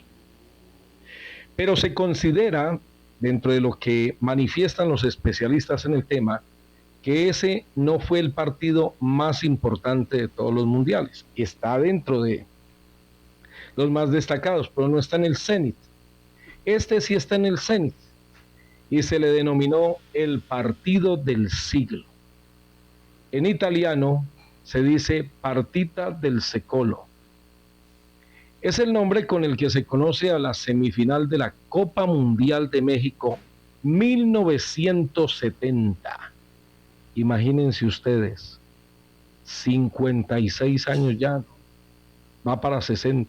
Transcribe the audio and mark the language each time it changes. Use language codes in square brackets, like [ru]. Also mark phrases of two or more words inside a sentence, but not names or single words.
[es] Pero se considera, dentro de lo que manifiestan los especialistas en el tema, que ese no fue el partido más importante de todos los mundiales. Está dentro de los más destacados, pero no está en el cenit. Este sí está en el cenit y se le denominó el partido del siglo. En italiano se dice [it] partita del secolo. [es] Es el nombre con el que se conoce a la semifinal de la Copa Mundial de México 1970. Imagínense ustedes, 56 años ya, va para 60.